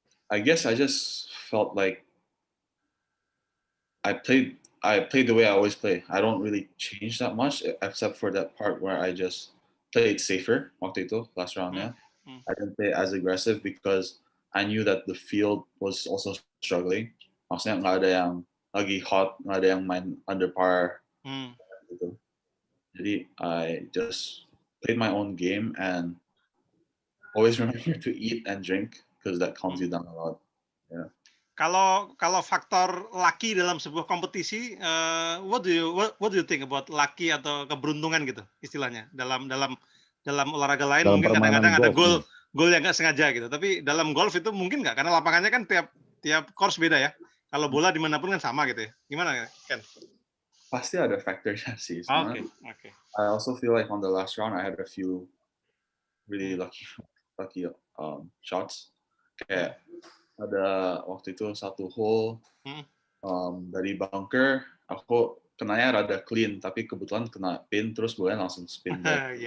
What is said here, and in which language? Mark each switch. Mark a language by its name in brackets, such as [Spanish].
[English] I guess I just felt like I played the way I always play. I don't really change that much except for that part where I just played safer [Indonesian] waktu itu [English] last round. I didn't play as aggressive because I knew that the field was also struggling. [Indonesian] Maksudnya nggak ada yang lagi hot, nggak ada yang main under par. Gitu. Jadi [English] I just played my own game and always remember to eat and drink because that calms you down a lot. Yeah. [Indonesian] Kalau faktor lucky dalam sebuah kompetisi, [English] what do you think about lucky [Indonesian] atau keberuntungan gitu istilahnya dalam olahraga lain Dalam mungkin permainan kadang-kadang ada golf, gol yang nggak sengaja gitu, tapi dalam golf itu mungkin nggak karena lapangannya kan tiap course beda ya. Kalau bola dimanapun kan sama gitu ya. Gimana Ken? Pasti ada faktornya sih. [English] Okay. I also feel like on the last round I had a few really lucky shots. [Indonesian] Kayak ada waktu itu satu hole dari bunker aku kenanya rada clean tapi kebetulan kena pin terus bolanya langsung spin back.